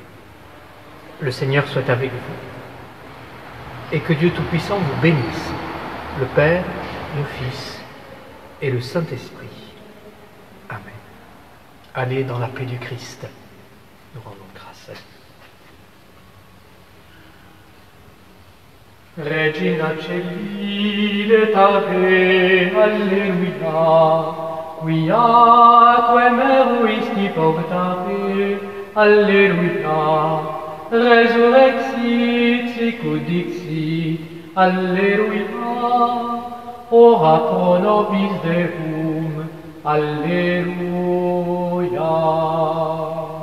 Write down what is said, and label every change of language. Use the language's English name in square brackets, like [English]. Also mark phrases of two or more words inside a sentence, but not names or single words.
[French] Le Seigneur soit avec vous et que Dieu Tout-Puissant vous bénisse, le Père, le Fils et le Saint-Esprit. Amen. Allez dans la paix du Christ. Nous rendons grâce à Dieu. [Latin] Regina Celi letare, alleluia, quiaque meruisti portate, alleluia, resurrexit sicut dixit, alleluia, ora pro nobis Deum, alleluia.